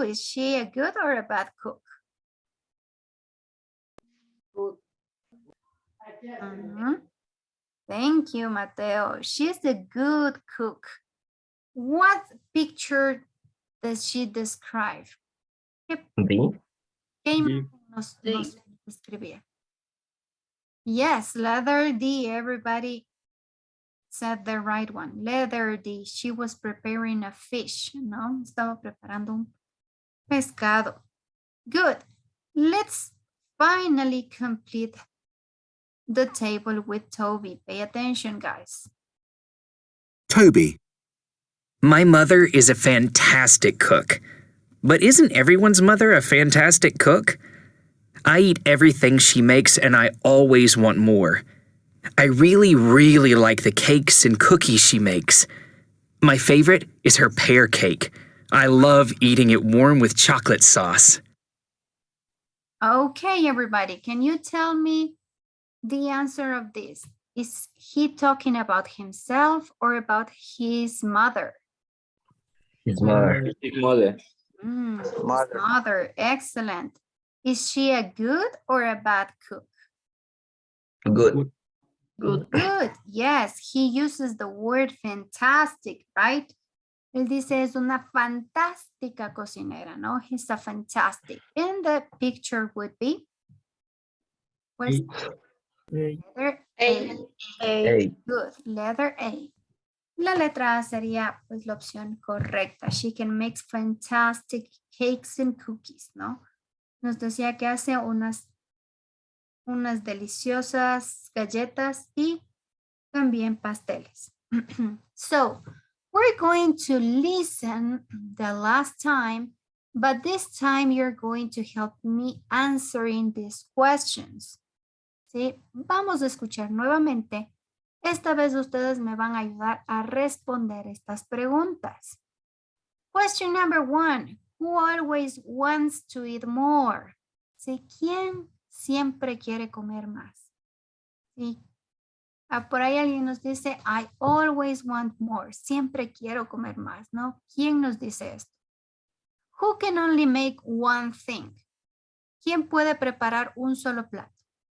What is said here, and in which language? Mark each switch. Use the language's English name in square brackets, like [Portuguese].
[English] Is she a good or a bad cook? Good. Thank you, Mateo. She's a good cook. What picture does she describe? B. [Spanish] ¿Qué imagen nos describía? [English] Yes, letter D. Everybody said the right one. Letter D. She was preparing a fish, [Spanish] ¿no? Estaba preparando un pescado. [English] Good. Let's finally complete the table with Toby. Pay attention, guys. Toby. My mother is a fantastic cook. But isn't everyone's mother a fantastic cook? I eat everything she makes and I always want more. I really, really like the cakes and cookies she makes. My favorite is her pear cake. I love eating it warm with chocolate sauce. Okay, everybody, can you tell me the answer of this? Is he talking about himself or about his mother? His mother. His mother. His mother, excellent. Is she a good or a bad cook? Good. Good, yes, he uses the word fantastic, right? [Spanish] Él dice es una fantástica cocinera, ¿no? [English] He's a fantastic. And the picture would be? What is letter A. A. Good, letter A. [Spanish] La letra A sería pues la opción correcta. [English] She can make fantastic cakes and cookies, [Spanish] ¿no? Nos decía que hace unas deliciosas galletas y también pasteles. [English] So, we're going to listen the last time, but this time you're going to help me answering these questions. [Spanish] ¿Sí? Vamos a escuchar nuevamente. Esta vez ustedes me van a ayudar a responder estas preguntas. [English] Question number 1. Who always wants to eat more? [Spanish] ¿Sí? ¿Quién siempre quiere comer más? ¿Sí? Por ahí alguien nos dice, [English] I always want more. [Spanish] Siempre quiero comer más, ¿no? ¿Quién nos dice esto? [English] Who can only make one thing? [Spanish] ¿Quién puede preparar un solo plato?